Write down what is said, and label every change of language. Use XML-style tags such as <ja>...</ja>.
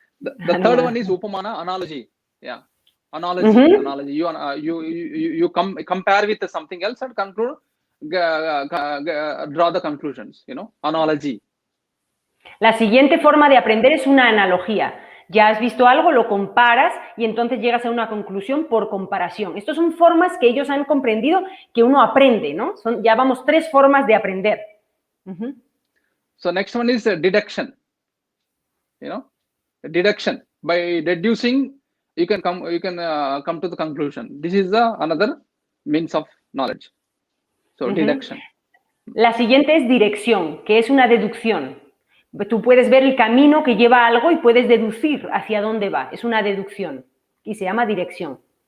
<en>The third one is upamana, analogy. Yeah. Analogy. You compare with something else and conclude, draw the conclusions. Analogy.</en> <es>La siguiente forma de aprender es una analogía. Ya has visto algo, lo comparas y entonces llegas a una conclusión por comparación. Estas son formas que ellos han comprendido que uno aprende, ¿no? Ya vamos 3 formas de aprender.</es> <en>So next one is deduction. Deduction. By deducing, you can come to the conclusion. This is another means of knowledge. So deduction.</en> <es>La siguiente es dirección, que es una deducción. Tú puedes ver el camino que lleva a algo y puedes deducir hacia dónde va. Es una deducción y se llama dirección.</es>